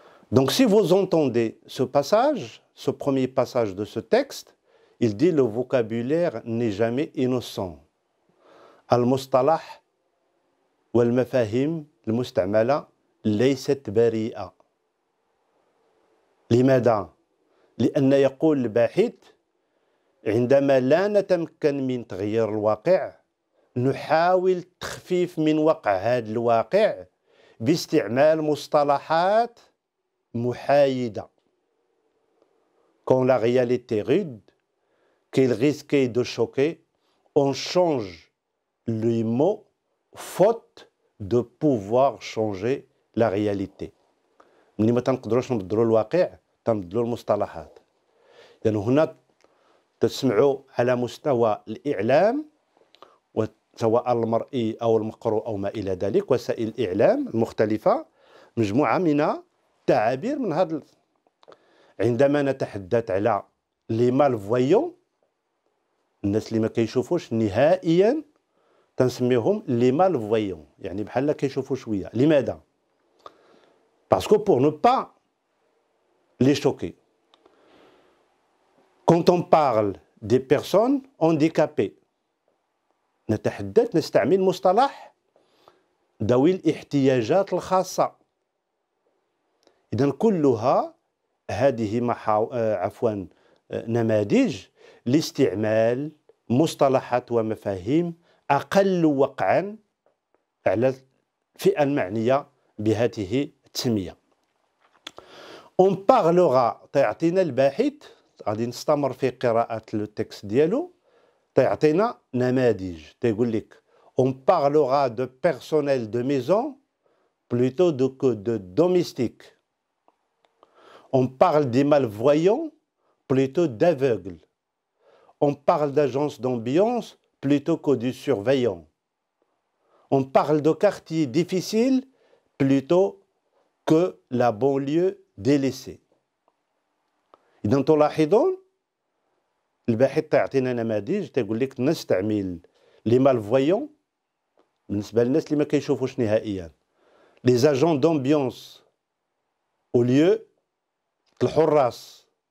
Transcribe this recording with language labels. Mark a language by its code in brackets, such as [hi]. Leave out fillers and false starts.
[fr] Donc si vous entendez ce passage, ce premier passage de ce texte, il dit le vocabulaire n'est jamais innocent. [ar] Al-mustalah wal-mafahim al-mustamala ليست بريئة. لماذا؟ لأن يقول الباحث عندما لا نتمكن من تغيير الواقع نحاول تخفيف من وقع هذا الواقع باستعمال مصطلحات محايدة. [fr] Quand la réalité est rude, qu'il risque de choquer, on change les mots faute de pouvoir changer la réalité. [ar] ملي ما تنقدروش نبدلوا الواقع تنبدلوا المصطلحات. لأن هنا تسمعوا على مستوى الإعلام سواء المرئي أو المقروء أو ما إلى ذلك، وسائل الإعلام المختلفة مجموعة من التعابير من هذا. عندما نتحدث على لي مالفويون، الناس اللي ما كيشوفوش نهائيا تنسميهم لي مالفويون، يعني بحال كيشوفوا شوية. لماذا؟ [fr] Parce que pour ne pas les choquer. Quand on parle des personnes handicapées, [ar] نستعمل مصطلح ذوي الاحتياجات الخاصة. إذن كلها هذه نماذج لاستعمال مصطلحات ومفاهيم أقل وقعا على الفئة المعنية بهذه التسمية. [fr] On parlera [ar] تعطينا الباحث غادي نستمر في قراءة التكست ديالو، تعطينا نماذج تيقول لك on [fr] on parlera de personnel de maison plutôt que de domestique. On parle des malvoyants plutôt d'aveugles. On parle d'agence d'ambiance plutôt que du surveillant. On parle de quartier difficile plutôt que la banlieue délaissée. [ar] إذا تلاحظون الباحث تعطينا نماذج تقول لك نستعمل لي مالفويون بالنسبة للناس اللي ما كيشوفوش نهائيا لي زاجون دومبيونس au lieu الحراس.